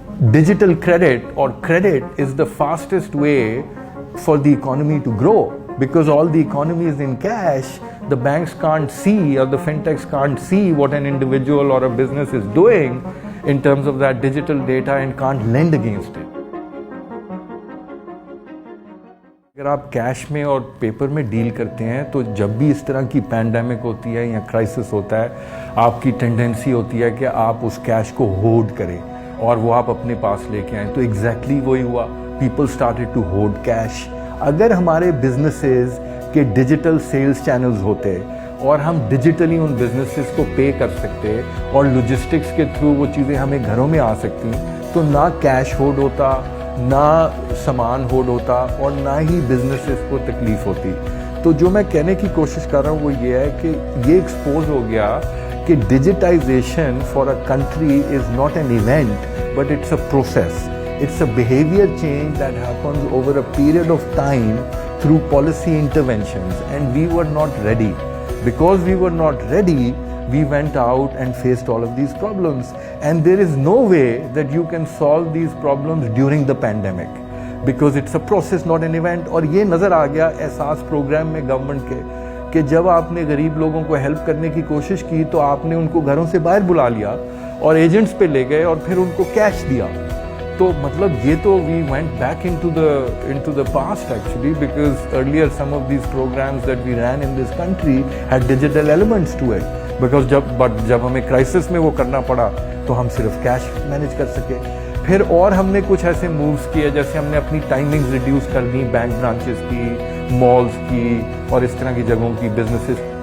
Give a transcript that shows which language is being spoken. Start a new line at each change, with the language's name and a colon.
English: Digital credit or credit is the fastest way for the economy to grow, because all the economy is in cash. The banks can't see, or the fintechs can't see what an individual or a business is doing in terms of that digital data and can't lend against it.
Hindi: अगर आप cash में और paper में deal करते हैं तो जब भी इस तरह की पैंडेमिक होती है या क्राइसिस होता है, आपकी टेंडेंसी होती है कि आप उस कैश को होल्ड करें और वो आप अपने पास लेके आएं. तो एग्जैक्टली वही हुआ.
English: People started to hold cash.
Hindi: अगर हमारे बिजनेसेस के डिजिटल सेल्स चैनल्स होते और हम डिजिटली उन बिजनेसेस को पे कर सकते और लॉजिस्टिक्स के थ्रू वो चीज़ें हमें घरों में आ सकती, तो ना कैश होल्ड होता, ना सामान होल्ड होता और ना ही बिजनेसेस को तकलीफ होती. तो जो मैं कहने की कोशिश कर रहा हूँ वो ये है कि ये एक्सपोज हो गया कि
English: Digitization for a country is not an event but it's a process. It's a behavior change that happens over a period of time through policy interventions, and we were not ready. Because we were not ready, we went out and faced all of these problems. And there is no way that you can solve these problems during the pandemic, because it's a process, not an event.
Hindi: और ये नज़र आ गया एहसास programme में government के कि जब आपने गरीब लोगों को हेल्प करने की कोशिश की तो आपने उनको घरों से बाहर बुला लिया और एजेंट्स पे ले गए और फिर उनको कैश दिया. तो मतलब ये तो
English: we went back into the past actually, because earlier some of these programs that we ran in this country had digital elements to it.
Hindi: Because जब हमें क्राइसिस में वो करना पड़ा तो हम सिर्फ कैश मैनेज कर सके. फिर और हमने कुछ ऐसे मूव्स किए, जैसे हमने अपनी टाइमिंग्स रिड्यूस कर दी बैंक ब्रांचेस की, मॉल्स की और इस तरह की जगहों की, बिजनेसेस.